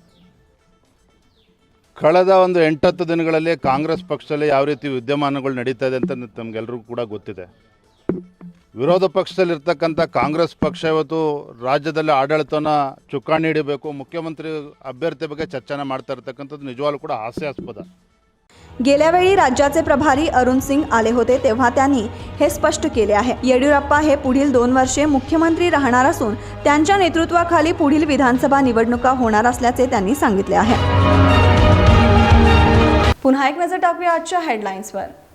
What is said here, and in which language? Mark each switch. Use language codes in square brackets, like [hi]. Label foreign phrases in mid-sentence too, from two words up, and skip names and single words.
[kn] ಕಳೆದ ಒಂದು 8-10 ದಿನಗಳಲ್ಲಿ ಕಾಂಗ್ರೆಸ್ ಪಕ್ಷದಲ್ಲಿ ಯಾವ ರೀತಿ ವಿದ್ಯಮಾನಗಳು ನಡೀತಾ ಇದೆ ಅಂತ ನಮಗೆಲ್ಲರಿಗೂ ಕೂಡ ಗೊತ್ತಿದೆ. ವಿರೋಧ ಪಕ್ಷದಲ್ಲಿರ್ತಕ್ಕಂಥ ಕಾಂಗ್ರೆಸ್ ಪಕ್ಷ ಇವತ್ತು ರಾಜ್ಯದಲ್ಲಿ ಆಡಳಿತವನ್ನು ಚುಕ್ಕಾಣಿ ಹಿಡಿಬೇಕು, ಮುಖ್ಯಮಂತ್ರಿ ಅಭ್ಯರ್ಥಿ ಬಗ್ಗೆ ಚರ್ಚೆ ಮಾಡ್ತಾ ಇರ್ತಕ್ಕಂಥದ್ದು ನಿಜವಾಗ್ಲೂ ಕೂಡ ಹಾಸ್ಯಾಸ್ಪದ. [mr] गेल्या वेळी राज्याचे प्रभारी अरुण सिंग आले होते तेव्हा त्यांनी हे स्पष्ट केले आहे. येडियुरप्पा हे पुढील 2 वर्षे मुख्यमंत्री राहणार असून त्यांच्या नेतृत्वाखाली पुढील विधानसभा निवडणुका होणार असल्याचे त्यांनी सांगितले आहे. पुन्हा एक नजर टाकूया आजच्या हेडलाईन्सवर.